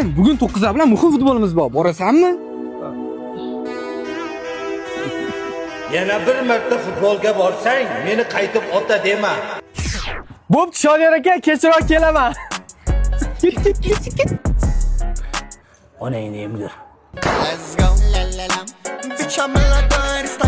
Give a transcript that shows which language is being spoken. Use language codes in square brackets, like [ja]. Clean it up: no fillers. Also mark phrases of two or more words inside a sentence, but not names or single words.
[uz] Bugun 9 bilan muhim futbolimiz bor. Borasanmi? Yana bir marta futbolga borsang, meni qaytib ota dema. Bo'pti, Shodiyor aka, kechroq kelaman. Onangni emgir. [en] Let's go, la la la. Bitch, I'm a